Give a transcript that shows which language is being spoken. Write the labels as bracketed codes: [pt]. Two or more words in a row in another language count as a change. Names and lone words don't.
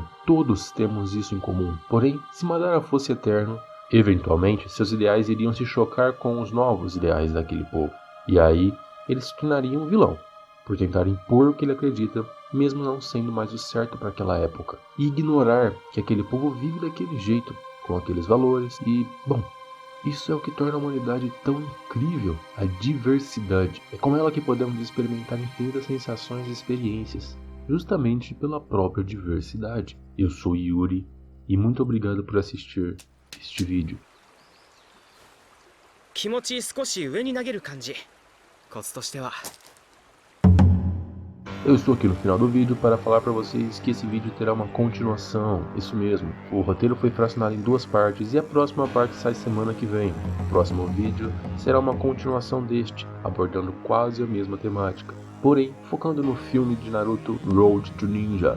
[pt] Todos temos isso em comum. Porém, se Madara fosse eterno, eventualmente seus ideais iriam se chocar com os novos ideais daquele povo, e aí ele se tornaria um vilão, por tentar impor o que ele acredita, mesmo não sendo mais o certo para aquela época, e ignorar que aquele povo vive daquele jeito, com aqueles valores, e, bom, isso é o que torna a humanidade tão incrível, a diversidade. É com ela que podemos experimentar infinitas sensações e experiências, justamente pela própria diversidade. Eu sou Yuri, e muito obrigado por assistir este vídeo. [ja] 気持ち少し上に投げる感じ。コツとしては。 [pt] Eu estou aqui no final do vídeo para falar para vocês que esse vídeo terá uma continuação, isso mesmo. O roteiro foi fracionado em 2 partes e a próxima parte sai semana que vem. O próximo vídeo será uma continuação deste, abordando quase a mesma temática, porém focando no filme de Naruto Road to Ninja.